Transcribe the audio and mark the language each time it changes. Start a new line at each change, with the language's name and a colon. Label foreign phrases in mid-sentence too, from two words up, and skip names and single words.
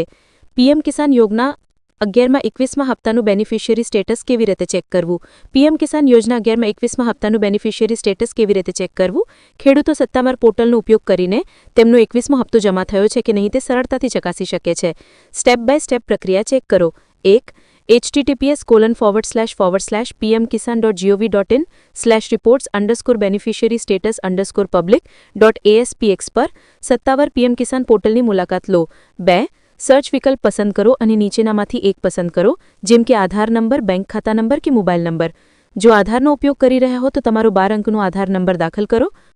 Gujarati: પીએમ કિસાન યોજના 11માં 21મા હપ્તાનું
English: beneficiary status
Gujarati: કેવી રીતે ચેક કરવું? પીએમ કિસાન યોજના 11માં 21મા હપ્તાનું
English: beneficiary status
Gujarati: કેવી રીતે ચેક કરવું? ખેડૂતો સત્તાવાર પોર્ટલનો ઉપયોગ કરીને તેમનો 21મો હપ્તો જમા થયો છે કે નહીં તે સરળતાથી ચકાસી શકે છે.
English: step by step
Gujarati: પ્રક્રિયા ચેક કરો. 1. https://pmkisan.gov.in/reports_beneficiary status_public.aspx પર સત્તાવાર પીએમ કિસાન પોર્ટલની મુલાકાત લો. 2. સર્ચ વિકલ્પ પસંદ કરો અને નીચેનામાંથી એક પસંદ કરો, જેમ કે આધાર નંબર, બેંક ખાતા નંબર કે
English: mobile number.
Gujarati: જો આધારનો ઉપયોગ કરી રહ્યા હો તો તમારો 12 અંકનો આધાર નંબર દાખલ કરો.